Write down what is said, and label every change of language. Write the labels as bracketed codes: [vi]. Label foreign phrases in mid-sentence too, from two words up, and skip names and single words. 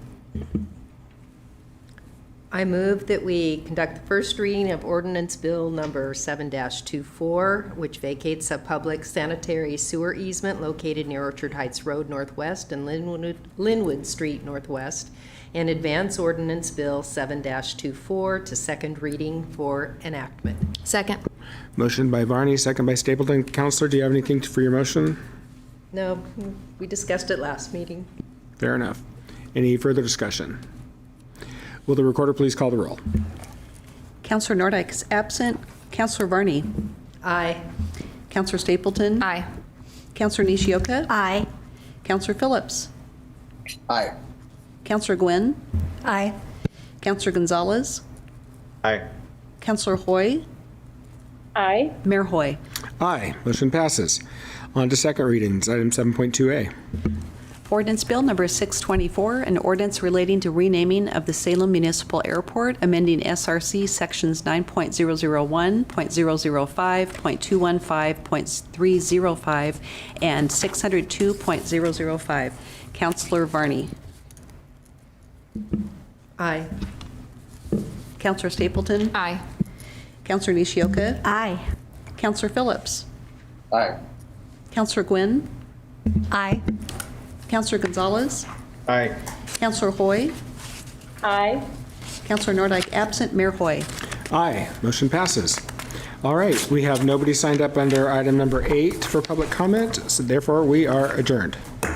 [en] I move that we conduct the first reading of Ordinance Bill Number 7-24, which vacates a public sanitary sewer easement located near Orchard Heights Road Northwest and Linwood Street Northwest, and advance Ordinance Bill 7-24 to second reading for enactment. Second. Motion by Varney, second by Stapleton. Councilor, do you have anything for your motion? No, we discussed it last meeting. Fair enough. Any further discussion? Will the recorder please call the roll? Councilor Nordyke is absent. Councilor Varney. Aye. Councilor Stapleton. Aye. Councilor Nishioka. Aye. Councilor Phillips. Aye. Councilor Gwynn. Aye. Councilor Gonzalez. Aye. Councilor Hoy. Aye. Mayor Hoy. Aye. Motion passes. On to second readings, item 7.2A. Ordinance Bill Number 624, an ordinance relating to renaming of the Salem Municipal Airport, amending SRC Sections 9.001, .005, .215, .305, and 602.005. Councilor Varney. Aye. Councilor Stapleton. Aye. Councilor Nishioka. Aye. Councilor Phillips. Aye. Councilor Gwynn. Aye. Councilor Gonzalez. Aye. Councilor Hoy. Aye. Councilor Nordyke absent. Mayor Hoy. Aye, motion passes. All right, we have nobody signed up under item number 8 for public comment, so therefore we are adjourned.